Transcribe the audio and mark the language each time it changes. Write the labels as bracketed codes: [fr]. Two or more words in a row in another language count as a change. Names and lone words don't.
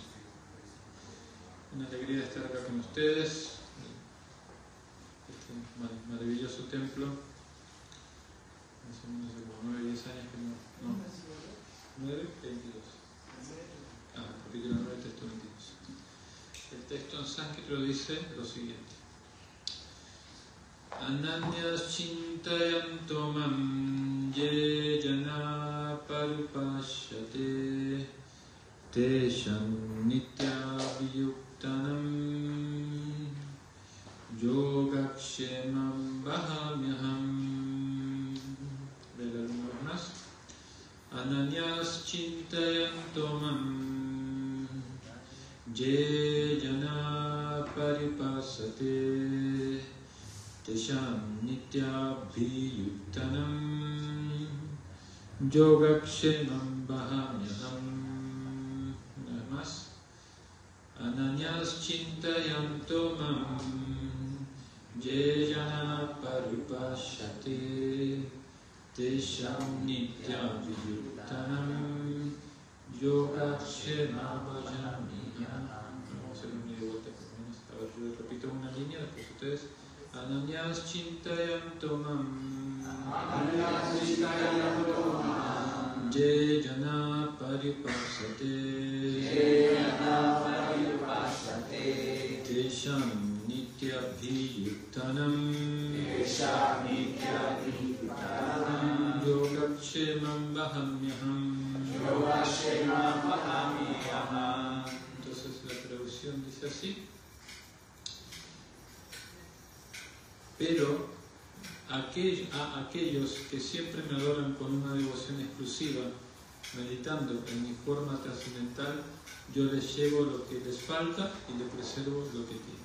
[es] Una alegría estar acá con ustedes, este maravilloso templo. Hace como 9, 10 años que no. 9, 22. Capítulo 9, texto 22. El texto en sánscrito dice lo siguiente: [sa] Ananyas chintayanto mam ye jana parupashyate tesham nitya viyuktanam yogakshemam bahamyaham. [es] Vela una vez más. [sa] Ananyas chintayanto mam ye jana parupashyate tesham nityabhiyuktanam yogakshemam bahamyaham. [es] Una vez más. [sa] Ananyas chintayanto mam ye jana parupashyate tesham nityabhiyuktanam yogakshemam bahamyaham. [es] Vamos a hacer un medio vuelta por lo menos. A ver, yo repito una línea, después ustedes. [sa] Ananyas chintayanto mam ye jana paripasate tesham nityabhiyuktanam yogakshemam bahamyaham. [es] Entonces la traducción dice así: pero a aquellos que siempre me adoran con una devoción exclusiva, meditando en mi forma trascendental, yo les llevo lo que les falta y les preservo lo que tienen.